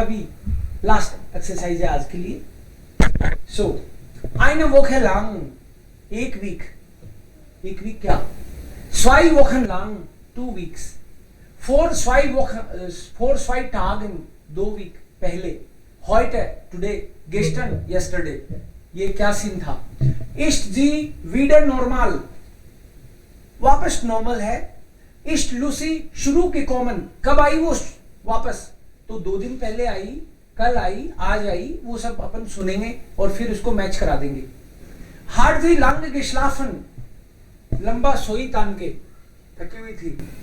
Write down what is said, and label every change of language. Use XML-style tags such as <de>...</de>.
<hi>अभी last exercise है आज के लिए। सो</hi> <de>eine Woche lang,</de> <hi>एक वीक क्या?</hi> <de>2 Wochen lang,</de> <en>2 weeks।</en> <hi>4 2 Tagen, 2 week पहले। heute, today, gestern, yesterday। ये क्या सीन था?</hi> <de>ist sie wieder normal,</de> <hi>वापस नॉर्मल है।</hi> <de>ist Lucy</de> <hi>शुरू के कॉमन, कब आई वो वापस? तो 2 दिन पहले आई, कल आई, आज आई, वो सब अपन सुनेंगे और फिर उसको मैच करा देंगे।</hi> <de>hat sie lange geschlafen,</de> <hi>लंबा सोई तान के, थकी हुई थी।</hi>